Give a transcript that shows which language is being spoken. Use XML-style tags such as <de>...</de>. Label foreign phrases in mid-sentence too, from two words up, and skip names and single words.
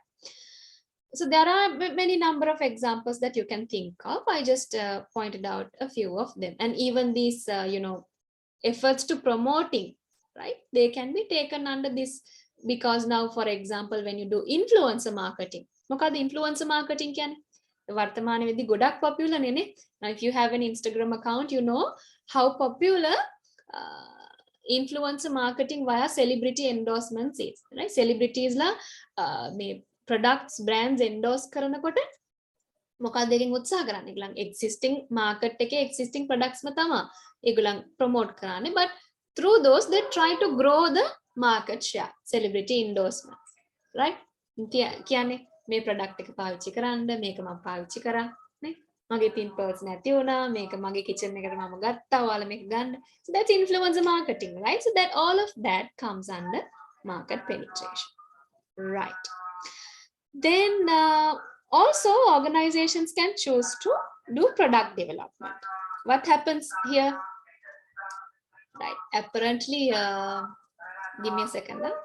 <en>So there are many number of examples that you can think of. I just pointed out a few of them. And even these, efforts to promoting, right? They can be taken under this, because now, for example, when you do influencer marketing,</en> <si>මොකද</si> <en>influencer marketing</en> <si>කියන්නේ? වර්තමාන වෙද්දී ගොඩක් popular නේ.</si> <en>Now, if you have an Instagram account, you know how popular influencer marketing via celebrity endorsements is, right?</en> <si>Celebrities la මේ</si> <en>products brands endorse</en> <si>කරනකොට මොකක්ද එකෙන් උත්සාහ කරන්නේ? ඒගොල්ලන්</si> <en>existing market</en> <si>එකේ</si> <en>existing products</en> <si>ම තමයි ඒගොල්ලන් promote කරන්නේ,</si> <en>but through those they try to grow the market share. Celebrity endorsements, right?</en> <si>කියන්නේ මේ product එක පාවිච්චි කරන්න, මේක මම පාවිච්චි කරා නේ, මගේ pimples නැති වුණා, මේක මගේ kitchen එකට මම ගත්තා, ඔයාලා මේක ගන්න.</si> <en>So that's influencer marketing, right? So that all of that comes under market penetration, right? Then Also, organizations can choose to do product development. What happens here? Right, apparently, give me a second.</en>